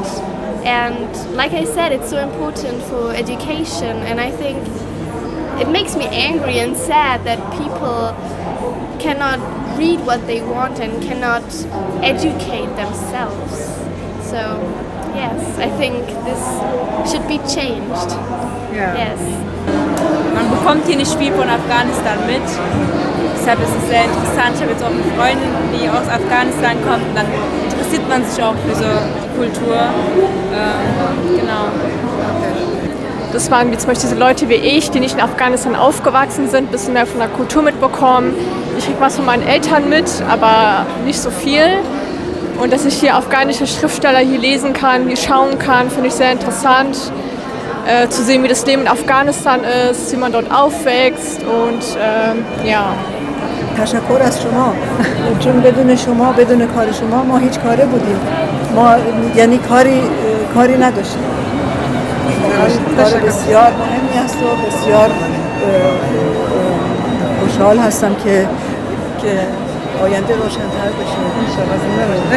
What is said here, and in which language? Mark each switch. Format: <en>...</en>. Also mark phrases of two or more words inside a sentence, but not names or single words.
<en>And like I said, it's so important for education, and I think it makes me angry and sad that people cannot read what they want and cannot educate themselves. So yes, I think this should be changed. Ja. Yes.</en> <de>Man bekommt hier nicht viel von Afghanistan mit. Deshalb ist es sehr interessant. Ich habe jetzt auch eine Freundin, die aus Afghanistan kommt. Und dann interessiert man sich auch für so die Kultur. Genau. Das waren wie zum Beispiel diese Leute wie ich, die nicht in Afghanistan aufgewachsen sind, ein bisschen mehr von der Kultur mitbekommen. Ich kriege was von meinen Eltern mit, aber nicht so viel. Und dass ich hier afghanische Schriftsteller hier lesen kann, hier schauen kann, finde ich sehr interessant. Zu sehen, wie das Leben in Afghanistan ist, wie man dort aufwächst und ja.</de> <fa>تشکر از شما، چون بدون شما، بدون کار شما ما هیچ کاره بودیم. ما یعنی کاری نداشتیم. کار بسیار مهمی است و بسیار خوشحال هستم که آینده روشن‌تر بشه.</fa>